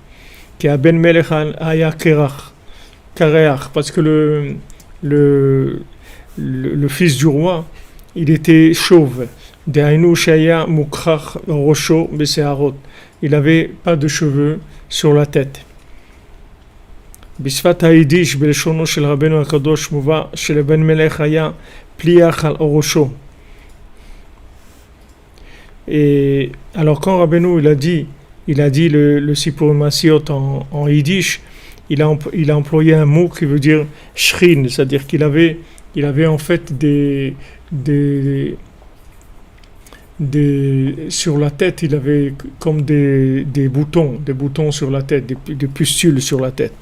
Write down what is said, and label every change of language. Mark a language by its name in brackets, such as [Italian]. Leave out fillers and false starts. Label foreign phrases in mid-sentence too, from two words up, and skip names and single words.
[French] Qui a [Hebrew] בן מלך היה קירח, [French] parce que le fils du roi, il était chauve. Il n'avait pas de cheveux sur la tête. [Hebrew] בשפת היידיש בלשונו של רבנו הקדוש מובא שלבן מלך היה פליח על ראשו. [French] Et alors quand Rabbeinu il a dit le [Hebrew] סיפור מעשיות [French] en yiddish, il a employé un mot qui veut dire shrin, c'est-à-dire qu'il avait en fait sur la tête, il avait comme des boutons sur la tête, des pustules sur la tête.